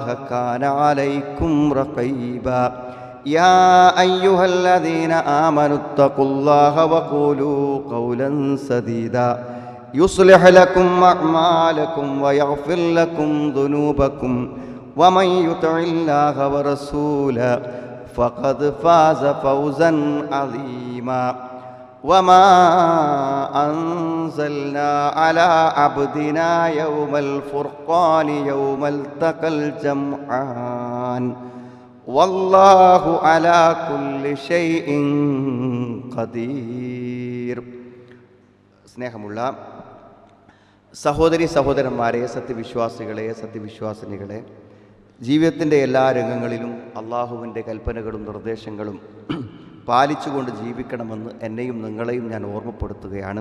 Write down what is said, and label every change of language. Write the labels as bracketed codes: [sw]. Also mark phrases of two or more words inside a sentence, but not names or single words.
[ar] كان عليكم رقيبا يا أيها الذين آمنوا اتقوا الله وقولوا قولا سديدا يصلح لكم أعمالكم ويغفر لكم ذنوبكم ومن يطع الله ورسوله فقد فاز فوزا عظيما وما أنزلنا على عبدنا يوم الفرقان يوم التقى الجمعان والله على كل شيء قدير. [ml] സ്നേഹമുള്ള സഹോദരി സഹോദരന്മാരെ, സത്യവിശ്വാസികളെ, സത്യവിശ്വാസിനികളെ, ജീവിതത്തിൻ്റെ എല്ലാ രംഗങ്ങളിലും അള്ളാഹുവിൻ്റെ കൽപ്പനകളും നിർദ്ദേശങ്ങളും പാലിച്ചുകൊണ്ട് ജീവിക്കണമെന്ന് എന്നെയും നിങ്ങളെയും ഞാൻ ഓർമ്മപ്പെടുത്തുകയാണ്.